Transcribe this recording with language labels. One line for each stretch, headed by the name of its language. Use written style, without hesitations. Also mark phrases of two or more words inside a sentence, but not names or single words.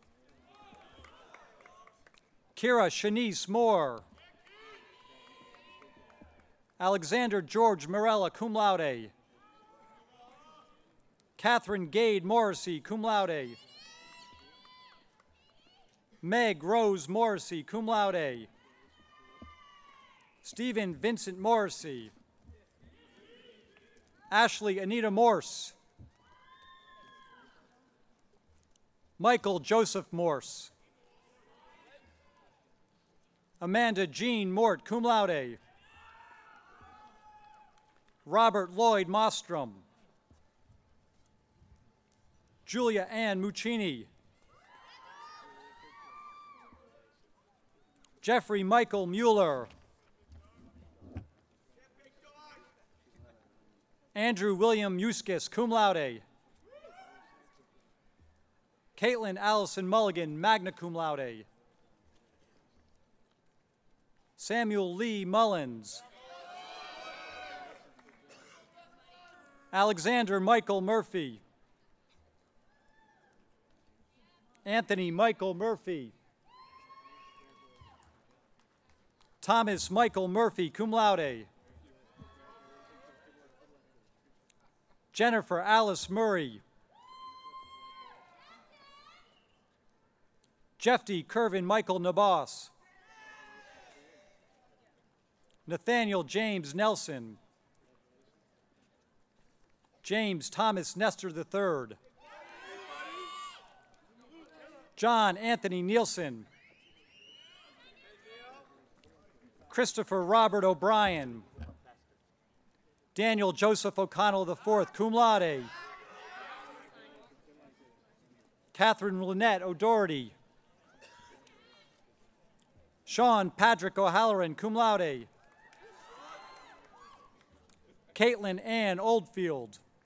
English: Kira Shanice Moore. Alexander George Morella,
Latin: cum laude.
English: Catherine Gade Morrissey,
Latin: cum laude.
English: Meg Rose Morrissey,
Latin: cum laude.
English: Stephen Vincent Morrissey. Ashley Anita Morse. Michael Joseph Morse. Amanda Jean Mort,
Latin: cum laude.
English: Robert Lloyd Mostrom. Julia Ann Muccini. Jeffrey Michael Mueller. Andrew William Euskis,
Latin: cum laude.
English: Caitlin Allison Mulligan,
Latin: magna cum laude.
English: Samuel Lee Mullins. Alexander Michael Murphy. Anthony Michael Murphy. Thomas Michael Murphy,
Latin: cum laude.
English: Jennifer Alice Murray. Jeffy Kervin Michael Nabas. Nathaniel James Nelson. James Thomas Nestor III. John Anthony Nielsen. Christopher Robert O'Brien. Daniel Joseph O'Connell IV,
Latin: cum laude.
English: Catherine Lynette O'Doherty. Sean Patrick O'Halloran,
Latin: cum laude.
English: Caitlin Ann Oldfield.